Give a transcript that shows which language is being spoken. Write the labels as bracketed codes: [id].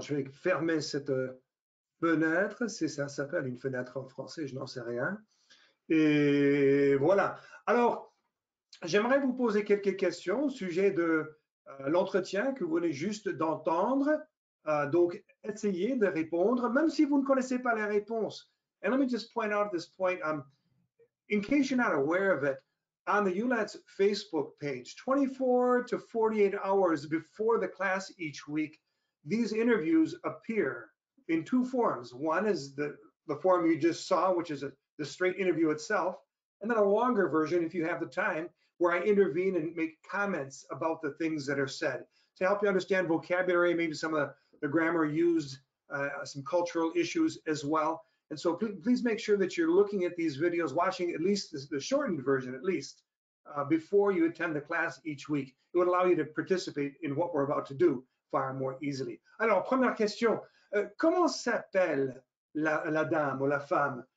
[fr] Je vais fermer cette fenêtre. C'est ça s'appelle une fenêtre en français, je n'en sais rien. Et voilà. Alors, j'aimerais vous poser quelques questions au sujet de l'entretien que vous venez juste d'entendre. Donc, essayez de répondre, même si vous ne connaissez pas les réponses. [en] And let me just point out this point. In case you're not aware of it, on the ULAT's Facebook page, 24 to 48 hours before the class each week, these interviews appear in two forms. One is the form you just saw, which is the straight interview itself, and then a longer version, if you have the time, where I intervene and make comments about the things that are said to help you understand vocabulary, maybe some of the grammar used, some cultural issues as well. And so please make sure that you're looking at these videos, watching at least the shortened version, at least, before you attend the class each week. It would allow you to participate in what we're about to do far more easily. [fr] Alors, première question, comment s'appelle la dame ou la femme?